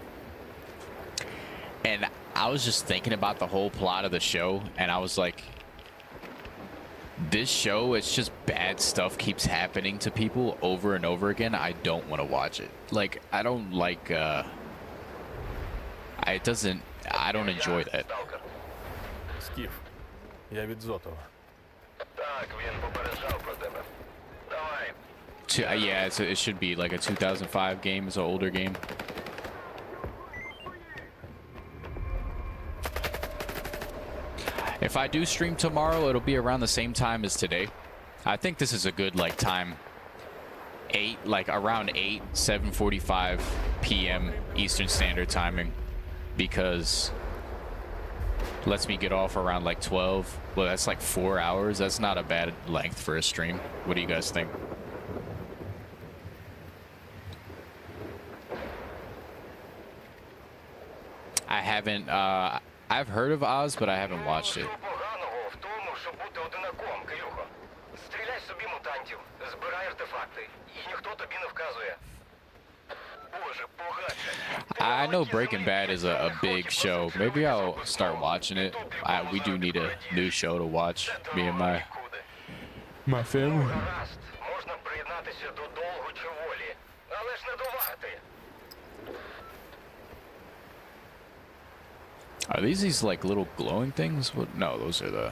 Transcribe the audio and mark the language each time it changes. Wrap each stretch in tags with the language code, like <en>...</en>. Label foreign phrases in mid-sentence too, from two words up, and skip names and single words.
<en>And I was just thinking about the whole plot of the show, and I was like, this show, it's just bad stuff keeps happening to people over and over again. I don't want to watch it. Like, I don't like, I don't enjoy that.</en> <uk>Скіф, я від Зотова. Так, він попереджав про тебе. Давай.</uk> <en>Yeah, it should be like a 2005 game. It's an older game. If I do stream tomorrow, it'll be around the same time as today. I think this is a good like time. Around 7:45 p.m. Eastern Standard Timing, because lets me get off around like 12. Well, that's like 4 hours. That's not a bad length for a stream. What do you guys think? I haven't, I've heard of Oz, but I haven't watched it.</en> <uk>Поганого в тому, щоб бути одинаком, Кирюха. Стріляй собі мутантів, збирай артефакти, і ніхто тобі не вказує. Боже, погаче.</uk> <en>I know Breaking Bad is a big show. Maybe I'll start watching it. We do need a new show to watch, me and my family.</en> <uk>Гаразд, можна приєднатися до долгу чи волі, але ж не до варти.</uk> <en>Are these like little glowing things? What? No, those are the...</en>